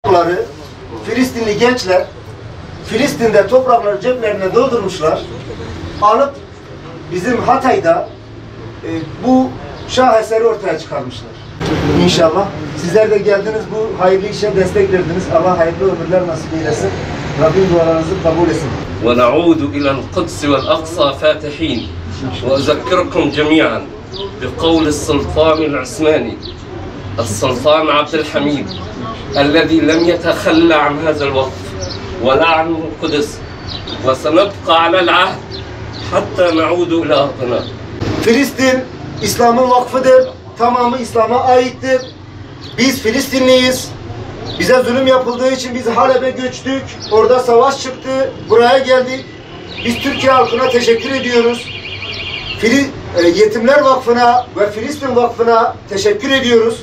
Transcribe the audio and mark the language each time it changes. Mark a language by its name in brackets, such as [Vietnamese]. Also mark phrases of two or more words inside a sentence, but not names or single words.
[Turkish] Filistinli gençler Filistin'de toprakları ceplerine doldurmuşlar. Alıp bizim Hatay'da bu şaheseri ortaya çıkarmışlar. İnşallah sizler de geldiniz, bu hayırlı işe destek verdiniz. Allah hayırlı ömürler nasip eylesin. Rabbim dualarınızı kabul etsin. [Arabic] ونعود إلى القدس والأقصى فاتحين وأذكركم جميعا بقول السلطان العثماني السلطان عبد الحميد الذي لم يتخلى عن هذا الوقف ولا عن القدس وسنبقى على العهد حتى نعود إلى أرضنا. [Turkish] Filistin İslam'ın vakfıdır. Tamamı İslam'a aittir. Biz Filistinliyiz. Bize zulüm yapıldığı için biz Halep'e göçtük. Orada savaş çıktı. Buraya geldik. Biz Türkiye halkına teşekkür ediyoruz. Yetimler Vakfı'na ve Filistin Vakfı'na teşekkür ediyoruz.